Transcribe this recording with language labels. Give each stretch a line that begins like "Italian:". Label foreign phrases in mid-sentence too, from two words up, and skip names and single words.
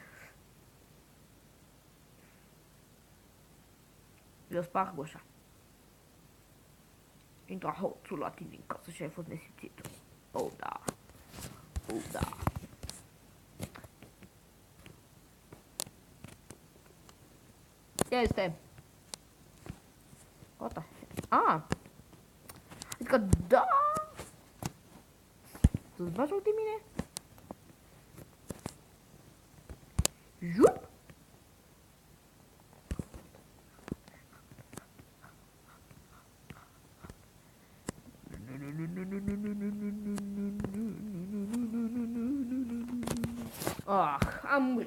Romanian: Eu sparg ușa. Intră hoțul la tine în casă și ai fost nesimțit. Oh, da. Oh, da. Este.
English: What the heck?
Romanian: Ah. Adică da. Să-ți bagi joc de mine? Jup. Ah, am murit.